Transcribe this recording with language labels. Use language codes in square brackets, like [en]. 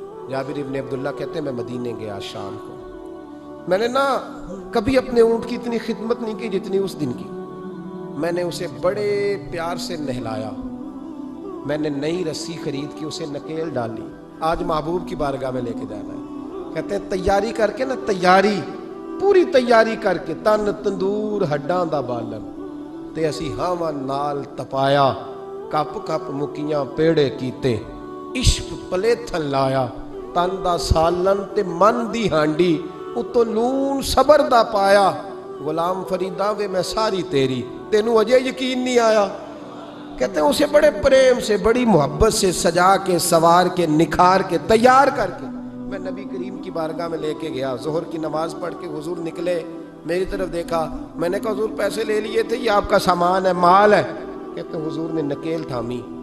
[ur] جابر ابن عبداللہ کہتے ہیں میں مدینے گیا شام کو, میں نے نا کبھی اپنے اونٹ کی اتنی خدمت نہیں کی جتنی اس دن کی. میں نے اسے بڑے پیار سے نہلایا, میں نے نئی رسی خرید کی اسے نکیل ڈالی. آج محبوب کی بارگاہ میں لے کے جانا ہے. کہتے ہیں تیاری کر کے [pa] نا, تیاری پوری تیاری کر کے, تن تندور ہڈاں دا بالن تے اسی ہاواں نال تپایا, کپ کپ مکیاں پیڑے کیتے, عشق پلیتھن لایا, تن دا سالن تے من دی ہانڈی, اتو نون صبر دا پایا. غلام فریداں وے میں ساری تیری, تینوں اجے یقین نہیں آیا. [ur] کہتے ہیں اسے بڑے پریم سے بڑی محبت سے سجا کے سوار کے نکھار کے تیار کر کے میں نبی کریم کی بارگاہ میں لے کے گیا. ظہر کی نماز پڑھ کے حضور نکلے, میری طرف دیکھا. میں نے کہا حضور پیسے لے لیے تھے, یہ آپ کا سامان ہے, مال ہے. کہتے ہیں حضور نے نکیل تھامی.